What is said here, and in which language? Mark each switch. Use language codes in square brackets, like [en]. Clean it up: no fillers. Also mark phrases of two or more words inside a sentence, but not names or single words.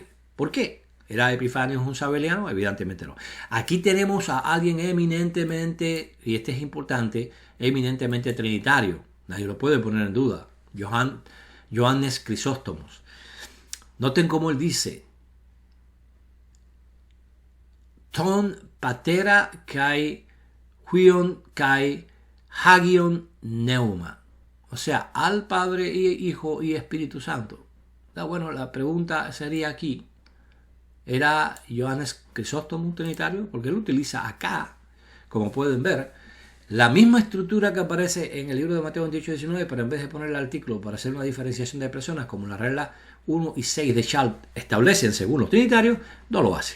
[es] ¿Por qué? ¿Era Epifanio un sabeliano? Evidentemente no. Aquí tenemos a alguien eminentemente, y este es importante, eminentemente trinitario. Nadie lo puede poner en duda. Johannes Crisóstomos. Noten cómo él dice: [el] τὸν πατέρα καὶ υἱὸν καὶ ἅγιον πνεῦμα. [es] O sea, al Padre, Hijo y Espíritu Santo. Bueno, la pregunta sería aquí, ¿era Johannes Crisóstomo un trinitario? Porque él utiliza acá, como pueden ver, la misma estructura que aparece en el libro de Mateo 28 y 19, pero en vez de poner el artículo para hacer una diferenciación de personas, como la regla 1 y 6 de Chal establecen según los trinitarios, no lo hace.